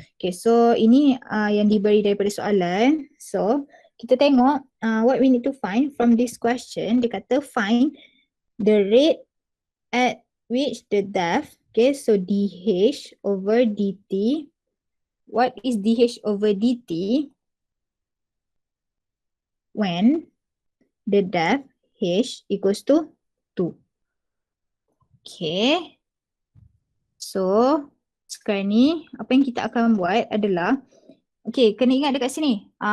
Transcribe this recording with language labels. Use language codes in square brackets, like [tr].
[ms] Okay, so ini yang diberi daripada soalan. So kita tengok [en] what we need to find from this question. [ms] Dia kata [en] find the rate at which the depth, okay, so dH over dt. What is dH over dt when the depth h equals to 2. Okay. [ms] So sekarang ni apa yang kita akan buat adalah, okay, kena ingat dekat sini.